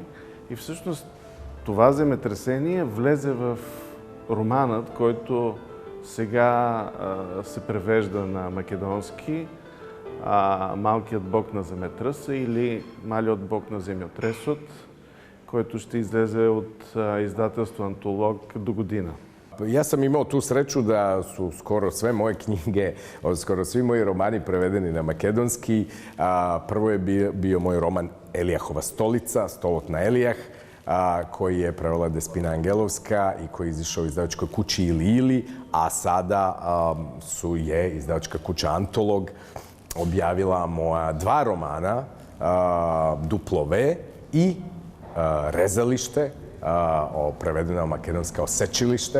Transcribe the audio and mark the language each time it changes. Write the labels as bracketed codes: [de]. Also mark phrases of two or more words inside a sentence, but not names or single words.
[bg] И всъщност това земетресение влезе в романът, който сега се превежда на македонски, Малкият бог на земетръса или Малиот бог на земјотресот, който ще излезе от издателство Антолог до година. [hr] Ja sam imao tu sreću da su skoro sve moje knjige, skoro svi moji romani prevedeni na makedonski. Prvo je bio moj roman Elijahova stolica, Stolot na Elijah, koji je prevela Despina Angelovska i koji je izišao u izdavačkoj kući Ili, a sada je izdavačka kuća Antolog objavila moja dva romana, Duplove i Rezalište, prevedeno na makedonski kao Sečilište.